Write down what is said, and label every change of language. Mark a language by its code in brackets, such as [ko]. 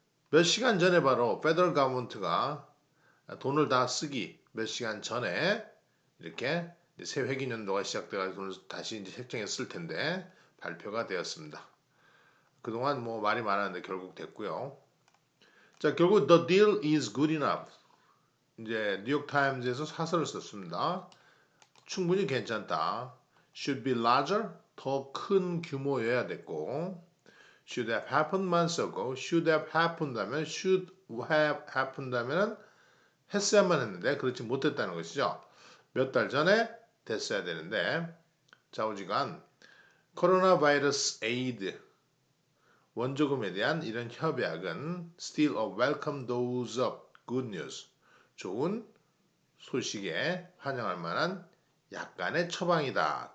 [ko] 몇 시간 전에 바로 페더럴 가버먼트가 돈을 다 쓰기 몇 시간 전에 이렇게 새 회기년도가 시작돼가지고 돈을 다시 이제 책정에 쓸 텐데 발표가 되었습니다. 그동안 뭐 말이 많았는데 결국 됐고요. 자, 결국 [en] the deal is good enough. [ko] 이제 뉴욕 타임즈에서 사설을 썼습니다. 충분히 괜찮다. [en] should be larger, [ko] 더 큰 규모여야 됐고, [en] should have happened months ago. should have happened [ko] 하면 should have happened 하면은 했어야만 했는데 그렇지 못했다는 것이죠. 몇 달 전에 됐어야 되는데, 좌우지간 코로나 바이러스 에이드 원조금에 대한 이런 협약은 [en] still a welcome dose of good news, [ko] 좋은 소식에 환영할 만한 약간의 처방이다.